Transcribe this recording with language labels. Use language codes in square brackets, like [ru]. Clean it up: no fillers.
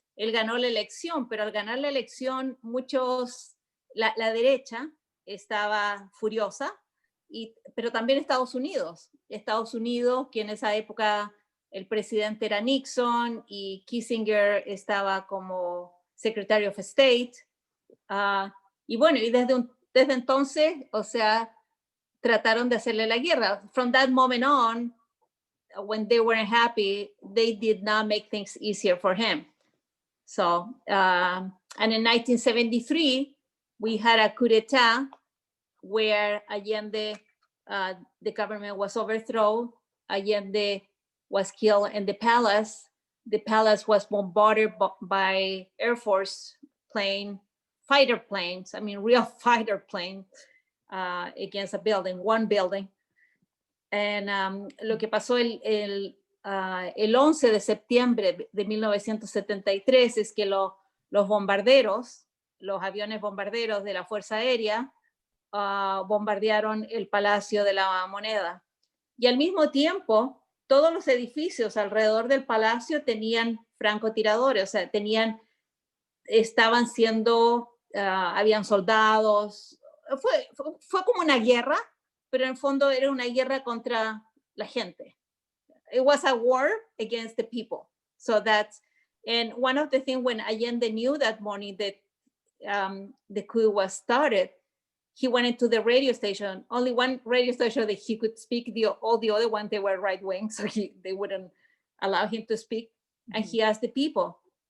[es] Él ganó la elección, pero al ganar la elección, la derecha estaba furiosa, pero también Estados Unidos, que en esa época el presidente era Nixon y Kissinger estaba como [en] Secretary of State. [es] Y bueno, y desde entonces, o sea, trataron de hacerle la guerra. [en] From that moment on, when they weren't happy, they did not make things easier for him. So, and in 1973, we had a coup d'etat where Allende, the government was overthrown. Allende was killed in the palace. The palace was bombarded by Air Force fighter planes, I mean, real fighter planes against one building. [es] And lo que pasó el 11 de septiembre de 1973 es que los aviones bombarderos de la Fuerza Aérea bombardearon el Palacio de la Moneda. Y al mismo tiempo, todos los edificios alrededor del palacio tenían francotiradores, o sea, habían soldados. Fue como una guerra, pero en el fondo era una guerra contra la gente. [en] It was a war against the people. And one of the things when Allende knew that morning that the coup was started, he went into the radio station, only one radio station that he could speak, all the other ones, they were right wing, so they wouldn't allow him to speak. And he asked the people,